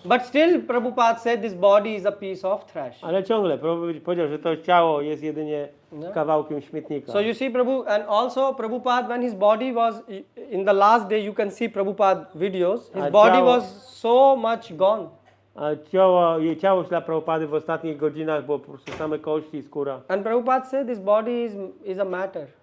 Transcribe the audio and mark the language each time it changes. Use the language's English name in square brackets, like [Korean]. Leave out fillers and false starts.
[English] But still Prabhupada said this body is a piece of trash. [Polish] Ale ciągle Prabhupada powiedział, że to ciało jest jedynie [English] No. [Polish] kawałkiem śmietnika. [English] So you see and also Prabhupada, when his body was, in the last day you can see Prabhupada videos, his body was so much gone. [Polish] A ciało dla Prabhupady w ostatnich godzinach było po prostu same kości i skóra. [English] And Prabhupada said this body is a matter.